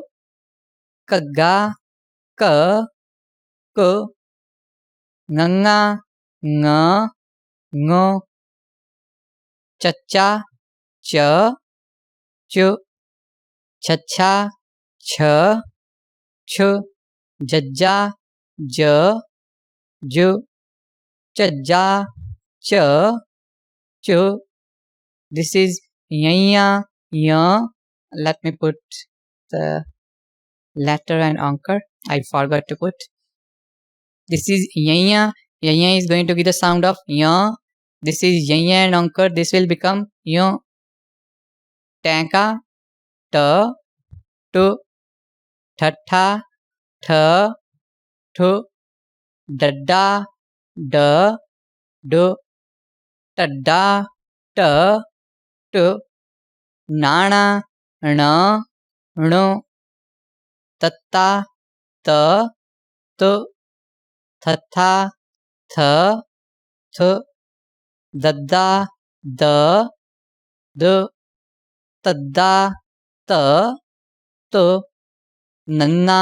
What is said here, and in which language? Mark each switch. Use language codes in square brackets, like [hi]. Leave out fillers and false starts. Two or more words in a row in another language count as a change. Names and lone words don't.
[en] Kagga, Ka, Ku, Nganga, Nga, Ngo, Chacha, Cha, Chu, Chacha, Cha, Chu, Jajja, Ja, Ju, Chajja, Cha, Chu. This is Yaya, Ya. Let me put the letter and Ankar. I forgot to put. This is Yaya. Yaya is going to be the sound of Ya. This is Yaya and Ankar. This will become Ya. Tanka, Ta, Tu, Thatha, Tha, Thu, Dadda, Da, Du, Tadda, Ta, Tu, Nana, ण ण तत्ता त त थत्था थ थ दद्दा द द तद्दा त त नन्ना